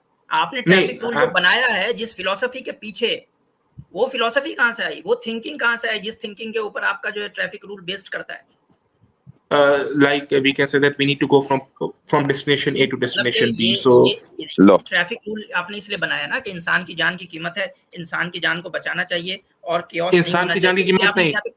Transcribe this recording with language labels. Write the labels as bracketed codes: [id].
[hi] आपने traffic rule जो बनाया है जिस फिलॉसफी के पीछे, वो फिलॉसफी कहाँ से आई, वो थिंकिंग कहाँ से आई जिस थिंकिंग के ऊपर आपका जो है ट्रैफिक रूल बेस्ड करता है? [en] Like we can say that we need to go from destination A to destination B. So [hi] traffic rule आपने इसलिए बनाया ना कि इंसान की जान की कीमत है, इंसान की जान को बचाना चाहिए और [en] chaos [hi] इंसान की जान की कीमत नहीं।